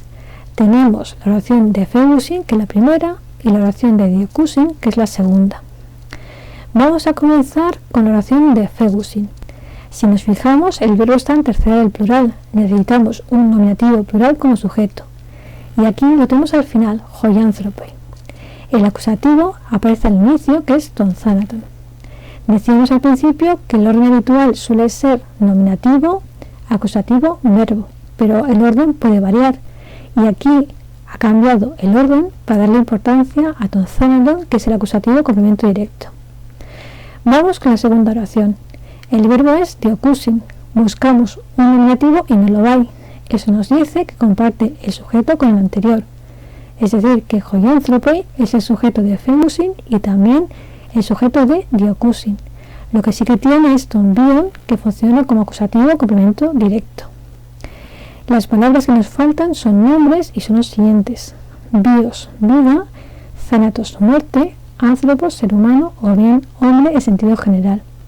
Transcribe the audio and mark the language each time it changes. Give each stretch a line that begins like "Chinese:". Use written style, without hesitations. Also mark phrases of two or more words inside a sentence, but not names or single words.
Spanish: Tenemos la oración de φεύγουσιν, que es la primera, y la oración de diocúsin, que es la segunda. Vamos a comenzar con la oración de φεύγουσιν. Si nos fijamos, el verbo está en tercera del plural. Necesitamos un nominativo plural como sujeto. Y aquí lo tenemos al final,
Greek: οι άνθρωποι.
Spanish: El acusativo aparece al inicio, que es
Greek: τον θάνατον.
Spanish: Decíamos al principio que el orden habitual suele ser nominativo, acusativo, verbo, pero el orden puede variar. Y aquí ha cambiado el orden para darle importancia a
Greek: τον θάνατον,
Spanish: que es el acusativo complemento directo. Vamos con la segunda oración. El verbo es diocúsin. Buscamos un nominativo y no lo hay. Eso nos dice que comparte el sujeto con el anterior. Es decir, que
Greek: οι άνθρωποι
Spanish: es el sujeto de φεύγουσιν y también el sujeto de diocúsin. Lo que sí que tiene es
Greek: τὸν βίον,
Spanish: que funciona como acusativo complemento directo. Las palabras que nos faltan son nombres y son los siguientes. Bios, vida, θάνατος, muerte, άνθρωπος, ser humano, o bien hombre en sentido general.